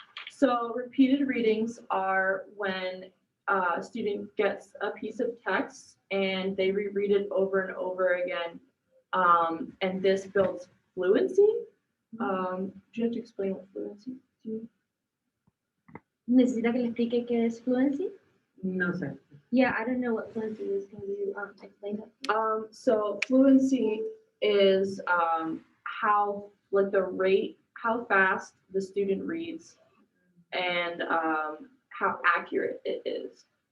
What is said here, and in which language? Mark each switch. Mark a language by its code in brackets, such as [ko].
[en] So repeated readings are when a student gets a piece of text and they reread it over and over again, and this builds fluency. Do you have to explain what fluency is? [es] ¿Necesita que le explique qué es fluency? No sé. [en] Yeah, I don't know what fluency is. Can you explain that? So fluency is how like the rate, how fast the student reads, and how accurate it is.